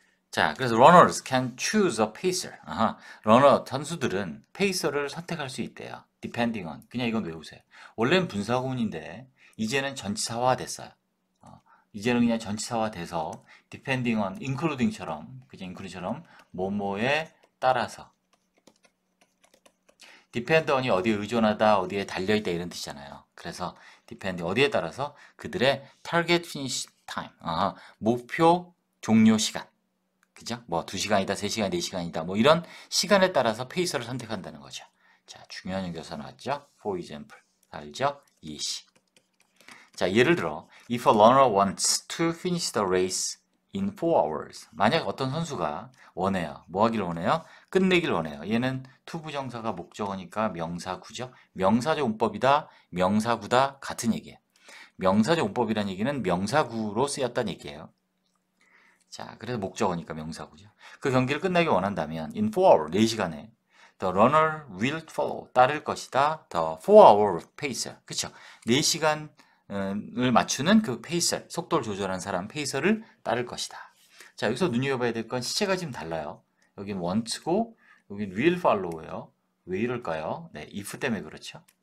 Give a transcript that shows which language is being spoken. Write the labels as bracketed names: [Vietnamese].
[Korean] 자, 그래서 [English] runners can choose a pacer. [Korean] 선수들은 페이서를 선택할 수 있대요. [English] depending on. [Korean] 그냥 이건 외우세요. 원래는 분사구문인데 이제는 전치사화 됐어요. 이제는 그냥 전치사화 돼서 depending on, including처럼, 그죠? including처럼 뭐뭐에 따라서. depend on이 어디에 의존하다, 어디에 달려있다 이런 뜻이잖아요. 그래서 depend 어디에 따라서 그들의 [English] target finish time. [Korean] 목표 종료 시간. 그죠? 뭐 2시간이다, 3시간, 4시간이다. 뭐 이런 시간에 따라서 페이서를 선택한다는 거죠. 자, 중요한 연결사 나왔죠? [English] For example. [Korean] 알죠? 예시. 자, 예를 들어 [English] if a runner wants to finish the race in 4 hours. [Korean] 만약 어떤 선수가 원해요. 뭐 하기를 원해요? 끝내길 원해요. 얘는 투부정사가 목적어니까 명사구죠. 명사적 문법이다, 명사구다 같은 얘기예요. 명사적 문법이라는 얘기는 명사구로 쓰였다는 얘기예요. 자, 그래서 목적어니까 명사구죠. 그 경기를 끝내기 원한다면 [English] in 4 hour, [Korean] 4시간에 [English] the runner will follow, [Korean] 따를 것이다. [English] the 4-hour pacer, 그쵸? [Korean] 4시간을 맞추는 그 페이서, 속도를 조절하는 사람 페이서를 따를 것이다. 자, 여기서 눈여겨봐야 될 건 시체가 지금 달라요. 여긴 want고 여긴 will follow예요. 왜 이럴까요? 네, if 때문에 그렇죠.